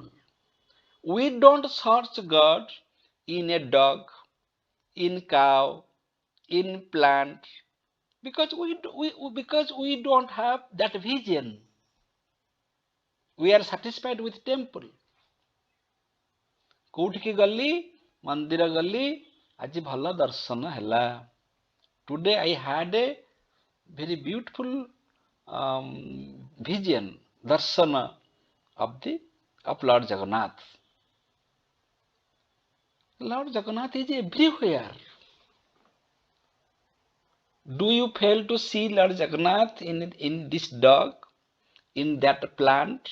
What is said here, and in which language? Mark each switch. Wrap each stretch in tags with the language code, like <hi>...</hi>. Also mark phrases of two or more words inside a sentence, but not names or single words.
<en>We don't search God in a dog, in cow, in plant, because we don't have that vision. We are satisfied with temple.</en> <or>କୋଉଠିକି ଗଲି ମନ୍ଦିର ଗଲି ଆଜି ଭଲ ଦର୍ଶନ ହେଲା.</or> <en>Today I had a very beautiful vision, darsana of Lord Jagannath. Lord Jagannath is everywhere. Do you fail to see Lord Jagannath in this dog, in that plant?</en>